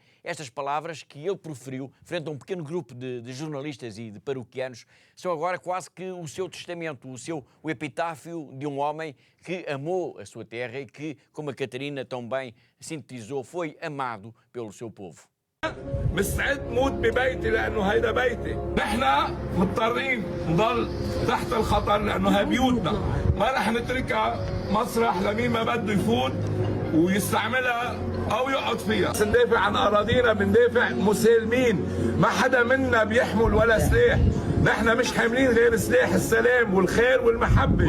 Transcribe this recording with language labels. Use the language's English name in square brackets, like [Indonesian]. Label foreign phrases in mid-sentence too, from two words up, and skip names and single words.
[Portuguese] Estas palavras que ele proferiu frente a um pequeno grupo de jornalistas e de paroquianos são agora quase que o seu testamento, o epitáfio de um homem que amou a sua terra e que, como a Catarina tão bem sintetizou, foi amado pelo seu povo. [Arabic] مستعد موت ببيتي لانه هيدا بيتي، نحن مضطرين نضل تحت الخطر لانه هي بيوتنا، ما رح نتركها مسرح لمين ما بده يفوت ويستعملها او يقعد فيها. ندافع عن اراضينا، بندافع مسالمين، ما حدا منا بيحمل ولا سلاح، نحن مش حاملين غير سلاح السلام والخير والمحبه.